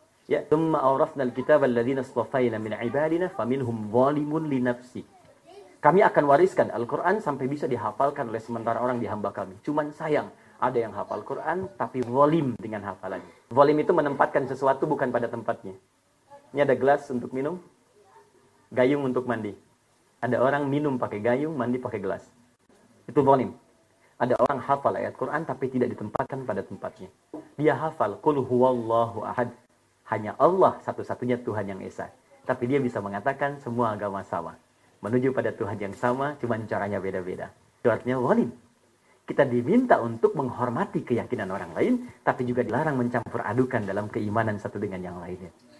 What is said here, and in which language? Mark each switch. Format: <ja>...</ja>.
<ar>Ya, ثم أورثنا الكتاب الذين اصطفينا من عبادنا فمنهم ظالم لنفسه.</ar> <id>Kami akan wariskan Al-Quran sampai bisa dihafalkan oleh sementara orang di hamba kami. Cuman sayang, ada yang hafal Quran tapi zalim dengan hafalannya. Zalim itu menempatkan sesuatu bukan pada tempatnya. Ini ada gelas untuk minum, gayung untuk mandi. Ada orang minum pakai gayung, mandi pakai gelas. Itu zalim. Ada orang hafal ayat Quran tapi tidak ditempatkan pada tempatnya. Dia hafal,</id> <ar>قُلْ هُوَ اللَّهُ أَحَدْ.</ar> <id>Hanya Allah satu-satunya Tuhan yang Esa. Tapi dia bisa mengatakan semua agama sama. Menuju pada Tuhan yang sama, cuma caranya beda-beda. Itu artinya zalim. Kita diminta untuk menghormati keyakinan orang lain, tapi juga dilarang mencampur adukan dalam keimanan satu dengan yang lainnya.</id>